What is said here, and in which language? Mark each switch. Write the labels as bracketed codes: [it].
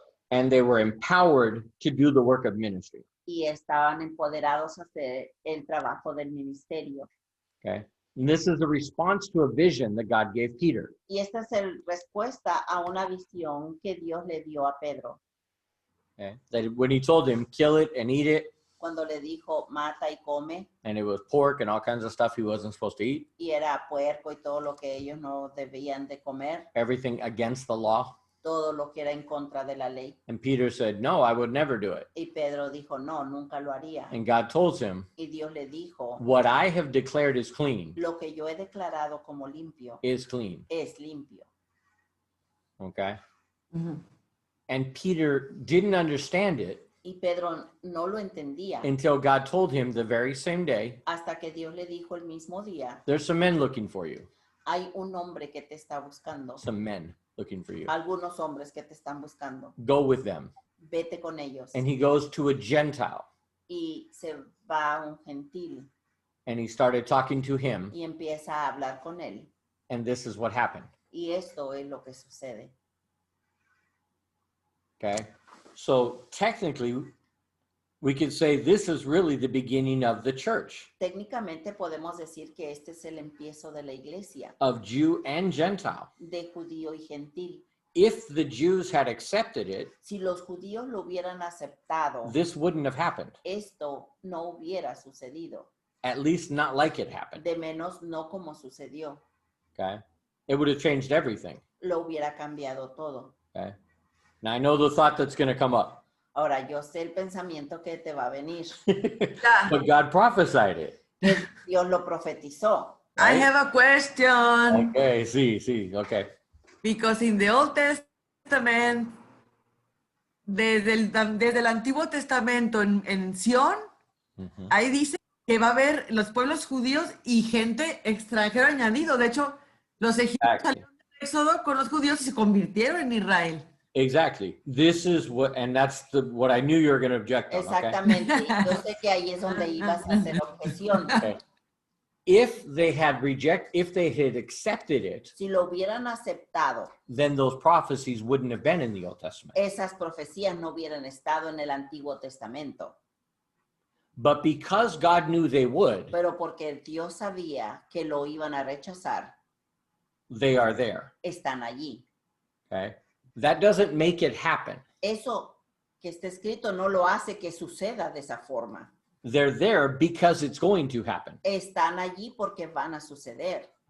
[en] And they were empowered to do the work of ministry. [es] y estaban empoderados a hacer el trabajo del ministerio. [en] Okay. And this is a response to a vision that God gave Peter. [es] Y esta es la respuesta a una visión que Dios le dio a Pedro [en] Okay. That when he told him, kill it and eat it, [es] cuando le dijo mata y come, [en] and it was pork and all kinds of stuff he wasn't supposed to eat, [es] y era puerco y todo lo que ellos no debían de comer, [en] everything against the law. [es] todo lo que era en contra de la ley. [en] And Peter said, no, I would never do it. [es] Y Pedro dijo, no, nunca lo haría. [en] And God told him, [es] Y Dios le dijo, [en] what I have declared is clean [es] lo que yo he declarado como limpio [en] is clean. [es] es limpio. [en] Okay. Ujú. And Peter didn't understand it [es] Y Pedro no lo entendía [en] until God told him the very same day, [es] hasta que Dios le dijo el mismo día, [en] there's some men looking for you. [es] hay un hombre que te está buscando, [en] Some men looking for you. [es] algunos hombres que te están buscando, [en] Go with them. [es] vete con ellos. [en] And he goes to a Gentile [es] Y se va a un gentil [en] and he started talking to him. [es] y empieza a hablar con él. [en] And this is what happened. [es] Y esto es lo que sucede. [en] Okay. So technically, we could say this is really the beginning of the church, [es] Técnicamente podemos decir que este es el empiezo de la iglesia, [en] of Jew and Gentile. [es] de judío y gentil. [en] If the Jews had accepted it, [es] Si los judíos lo hubieran aceptado, [en] this wouldn't have happened. [es] esto no hubiera sucedido, [en] At least not like it happened. [es] de menos no como sucedió. [en] Okay. It would have changed everything. [es] Lo hubiera cambiado todo. [en] Okay. Now I know the thought that's going to come up, [es] Ahora, yo sé el pensamiento que te va a venir. Ya. [en] but God prophesied it. [es] Dios lo profetizó. [en] I have a question. Okay. Sí. Okay. Because in the Old Testament, [es] desde el Antiguo Testamento en Sión, Mhm. ahí dice que va a haber los pueblos judíos y gente extranjera añadido. De hecho, los egipcios [en] Exactly. [es] salieron del Éxodo con los judíos y se convirtieron en Israel. [en] Exactly. This is what, and that's what I knew you were going to object on. Okay. [es] Exactamente. Y yo sé que ahí es donde ibas a hacer objeción. [en] Okay. if they had accepted it, [es] Si lo hubieran aceptado, [en] then those prophecies wouldn't have been in the Old Testament. [es] esas profecías no hubieran estado en el Antiguo Testamento. [en] But because God knew they would, [es] Pero porque Dios sabía que lo iban a rechazar, [en] they are there. [es] están allí. [en] Okay? That doesn't make it happen. [es] Eso que está escrito no lo hace que suceda de esa forma. [en] They're there because it's going to happen. [es] Están allí porque van a suceder.